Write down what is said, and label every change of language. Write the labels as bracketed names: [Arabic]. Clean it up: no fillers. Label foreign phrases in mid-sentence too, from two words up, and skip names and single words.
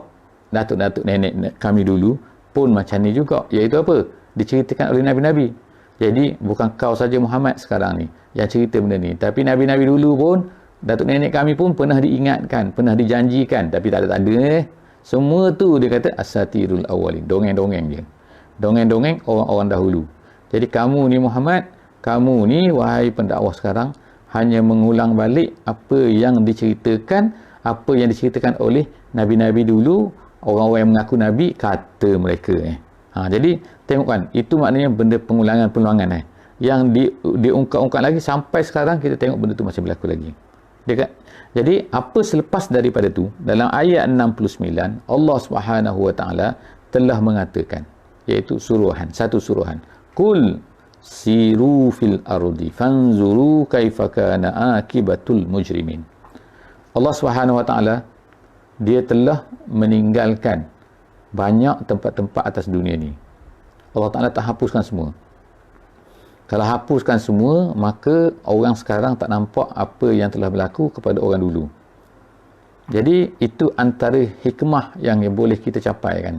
[Malay] Datuk-datuk nenek kami dulu pun macam ni juga. Iaitu apa? Diceritakan oleh nabi-nabi. Jadi bukan kau saja Muhammad sekarang ni yang cerita benda ni, tapi nabi-nabi dulu pun, datuk nenek kami pun pernah diingatkan, pernah dijanjikan, tapi tak ada. Semua tu dia kata [Arabic] أساطير الأولين, [Malay] dongeng-dongeng je. Dongeng-dongeng orang-orang dahulu. Jadi kamu ni Muhammad, kamu ni wahai pendakwah sekarang, hanya mengulang balik apa yang diceritakan, apa yang diceritakan oleh nabi-nabi dulu, orang-orang yang mengaku nabi, kata mereka. Jadi tengok kan, itu maknanya benda pengulangan-pengulangan yang diungkap-ungkap lagi sampai sekarang kita tengok benda tu masih berlaku lagi. Jadi apa selepas daripada tu, dalam ayat 69 Allah [Arabic] سبحانه وتعالى [Malay] telah mengatakan, iaitu satu suruhan, [Arabic] قل سيروا في الأرض فانظروا كيف كان عاقبة المجرمين. [Malay] Allah [Arabic] سبحانه وتعالى [Malay] dia telah meninggalkan banyak tempat-tempat atas dunia ni. Allah Taala tak hapuskan semua. Kalau hapuskan semua, maka orang sekarang tak nampak apa yang telah berlaku kepada orang dulu. Jadi itu antara hikmah yang boleh kita capai kan.